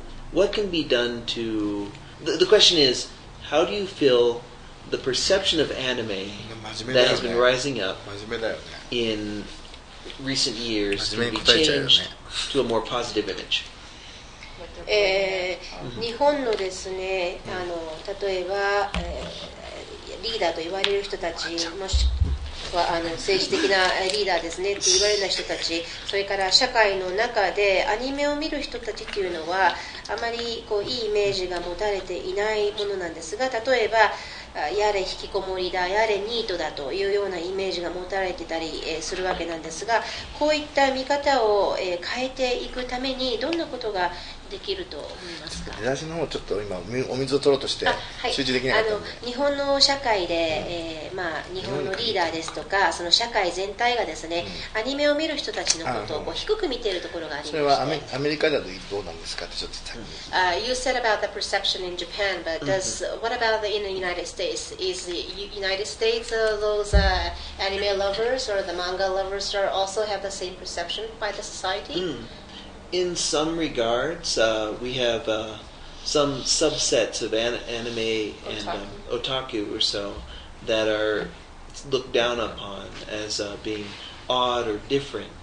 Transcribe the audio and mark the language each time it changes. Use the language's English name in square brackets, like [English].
[English] What can be done to... The question is, how do you feel the perception of anime that has been rising up in recent years can be changed to a more positive image? [Japanese] 日本のですね、例えば、リーダーと言われる人たちもしくは政治的なリーダーですねって言われるような人たち、それから社会の中でアニメを見る人たちっていうのはあまりこういいイメージが持たれていないものなんですが、例えばやれ引きこもりだ、やれニートだというようなイメージが持たれてたりするわけなんですが、こういった見方を変えていくためにどんなことができると思いますか？出だしの方ちょっと今お水を取ろうとして集中できなかったので、日本の社会で、日本のリーダーですとかその社会全体がですね、アニメを見る人たちのことをこう低く見ているところがありまして、それはアメリカだとどうなんですかってちょっと [English] You said about the perception in Japan, but what about in the United States? Is the United States those anime lovers or the manga lovers also have the same perception by the society? In some regards, we have some subsets of anime and otaku or so that are looked down upon as being odd or different.